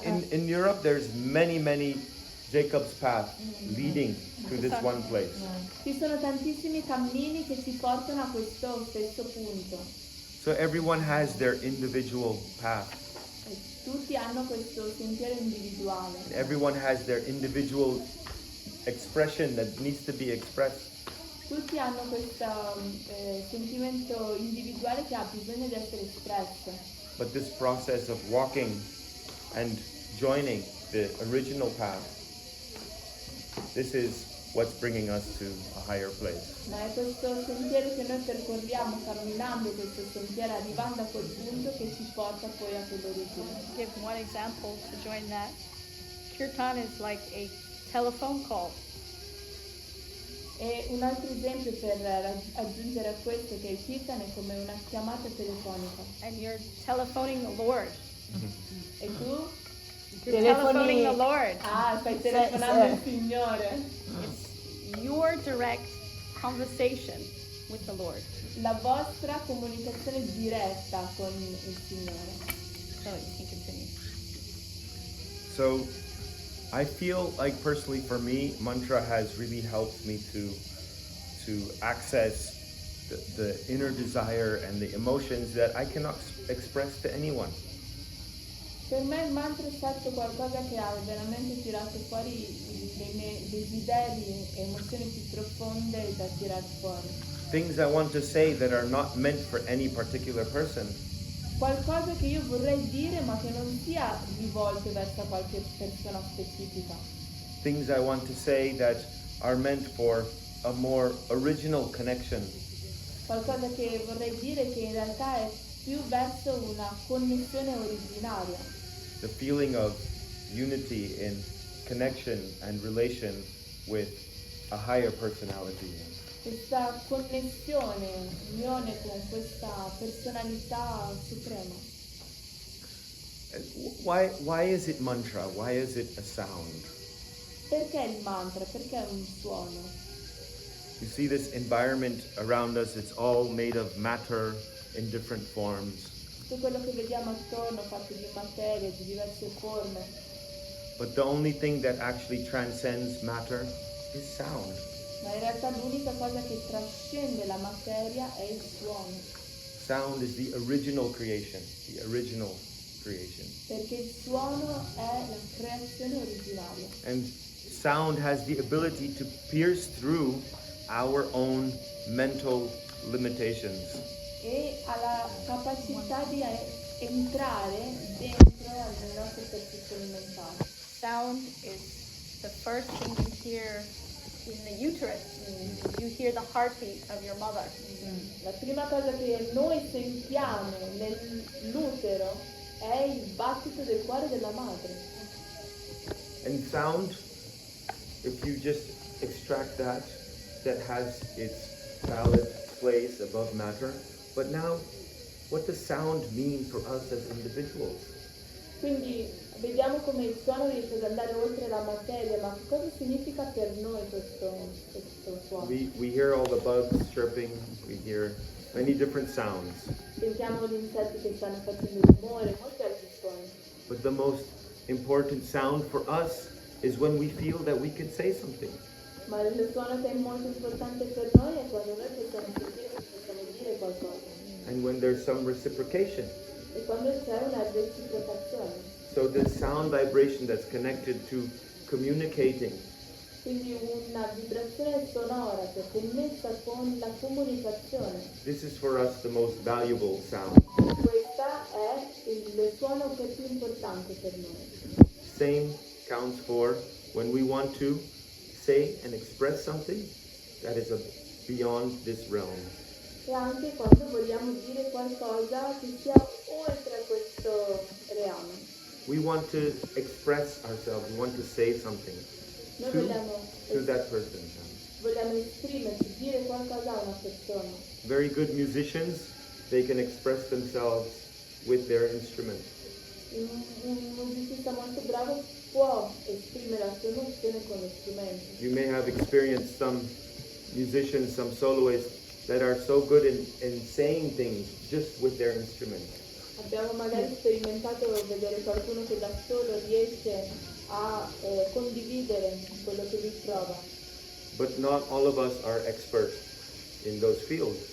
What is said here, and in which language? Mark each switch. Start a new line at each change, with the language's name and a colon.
English: So in Europe there's many Jacob's path leading to this one place.
Italian: Ci sono tantissimi cammini che ci portano a questo stesso punto.
English: So everyone has their individual path.
Italian: E tutti hanno questo sentiero individuale.
English: And everyone has their individual expression that needs to be expressed.
Italian: Tutti hanno questo sentimento individuale che ha bisogno di essere espresso.
English: But this process of walking and joining the original path, this is what's bringing us to a higher place.
Italian: Ma è questo sentiero che noi percorriamo camminando questo sentiero, arrivando a quel punto che ci porta poi a quell'origine.
English: Give one example to join that. Kirtan is like a telephone call.
Italian: E un altro esempio per aggiungere a questo è che il kirtan è come una chiamata telefonica.
English: And you're telephoning the Lord.
Italian: E tu?
English: You're telephoning the Lord.
Italian: Ah, stai telefonando il Signore.
English: It's your direct conversation with the Lord.
Italian: La vostra comunicazione diretta con il Signore.
English: So you can continue. So I feel like personally for me, mantra has really helped me to access the inner desire and the emotions that I cannot express to anyone.
Italian: Per me il mantra è stato qualcosa che ha veramente tirato fuori i miei desideri e emozioni più profonde da tirar fuori.
English: Things I want to say that are not meant for any particular person.
Italian: Qualcosa che io vorrei dire ma che non sia rivolto verso qualche persona specifica.
English: Things I want to say that are meant for a more original connection.
Italian: Qualcosa che vorrei dire che in realtà è più verso una connessione originaria.
English: the feeling of unity in connection and relation with a higher personality.
Italian: Questa connessione, unione con questa personalità suprema.
English: And why is it mantra? Why is it a sound?
Italian: Perché il mantra? Perché è un suono?
English: You see this environment around us, it's all made of matter in different forms.
Italian: Tutto quello che vediamo attorno fatto di materia, di diverse forme,
English: But the only thing that actually transcends matter is sound.
Italian: ma in realtà l'unica cosa che trascende la materia è il suono,
English: Sound is the original creation, the original creation.
Italian: perché il suono è la creazione originaria.
English: And sound has the ability to pierce through our own mental limitations.
Italian: E ha la capacità di entrare dentro alle nostre percezioni mentali.
English: Sound is the first thing you hear in the uterus. You hear the heartbeat of your mother.
Italian: La prima cosa che noi sentiamo nell'utero è il battito del cuore della madre.
English: And sound, if you just extract that has its valid place above matter. But now, what does sound mean for us as individuals?
Italian: Quindi vediamo come il suono riesce ad andare oltre la materia, ma cosa significa per noi questo suono?
English: We hear all the bugs chirping, we hear many different sounds.
Italian: Sentiamo gli insetti che stanno facendo rumore, molti altri suoni.
English: But the most important sound for us is when we feel that we can say something.
Italian: Ma il suono che è molto importante per noi è quando noi possiamo sentire che possiamo dire qualcosa.
English: And when there's some reciprocation.
Italian: E quando c'è una reciprocazione.
English: So the sound vibration that's connected to communicating.
Italian: Quindi una vibrazione sonora che è connessa con la comunicazione.
English: This is for us the most valuable sound.
Italian: Questa è il suono che è più importante per noi.
English: Same counts for when we want to say and express something that is beyond this realm.
Italian: E anche quando vogliamo dire qualcosa che sia oltre questo reame.
English: We want to express ourselves, we want to say something
Italian: Noi
English: to that person.
Italian: vogliamo esprimerci, dire qualcosa a una persona.
English: Very good musicians, they can express themselves with their instrument.
Italian: Un musicista molto bravo può esprimere la sua emozione con lo strumento.
English: You may have experienced some musicians, some soloists that are so good in saying things just with their instrument.
Italian: Abbiamo magari sperimentato vedere qualcuno che da solo riesce a condividere quello che lui prova,
English: But not all of us are experts in those fields.